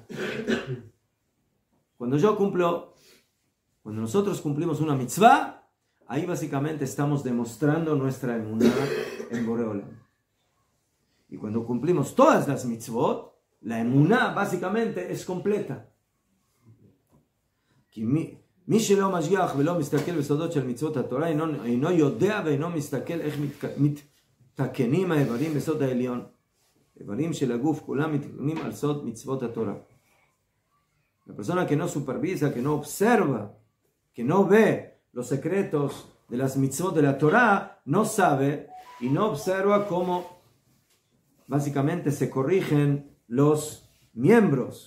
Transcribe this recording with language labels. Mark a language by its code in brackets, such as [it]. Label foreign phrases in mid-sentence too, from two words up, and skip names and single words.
[es] Cuando nosotros cumplimos una mitzvah, ahí básicamente estamos demostrando nuestra emuná en Boreolam. Y cuando cumplimos todas las mitzvot, la emuná básicamente es completa. [he] מי שלא משגיח ולא מסתכל בסודות של מצוות התורה אינו יודע ואינו מסתכל איך מתקנים האיברים בסוד העליון. איברים של הגוף כולם מתקנים על סוד מצוות התורה. [es] La persona que no supervisa, que no observa, que no ve los secretos de las mitzvot de la Torah, no sabe y no observa cómo básicamente se corrigen los miembros.